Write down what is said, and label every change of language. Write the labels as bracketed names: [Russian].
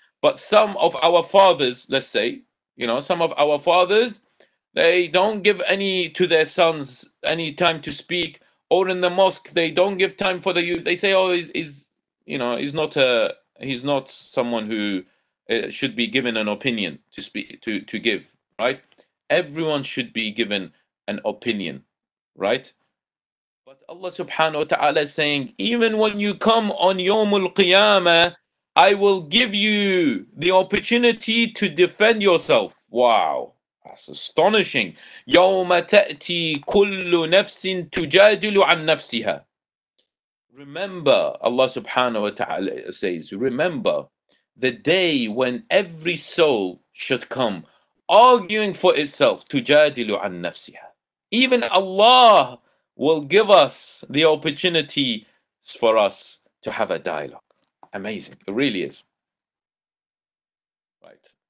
[English] But some of our fathers, let's say, you know, some of our fathers, they don't give to their sons any time to speak, or in the mosque they don't give time for the youth. They say, oh, he's not someone who should be given an opinion to speak to give, right? Everyone should be given an opinion, right? But Allah subhanahu wa ta'ala is saying, even when you come on Yawmul Qiyamah, I will give you the opportunity to defend yourself. Wow, that's astonishing. [Arabic] يوم تأتي كل نفس تجادل عن نفسها. [English] Remember, Allah subhanahu wa ta'ala says, remember the day when every soul should come arguing for itself. [Arabic] تجادل عن نفسها. [English] Even Allah will give us the opportunity for us to have a dialogue. Amazing. It really is. Right.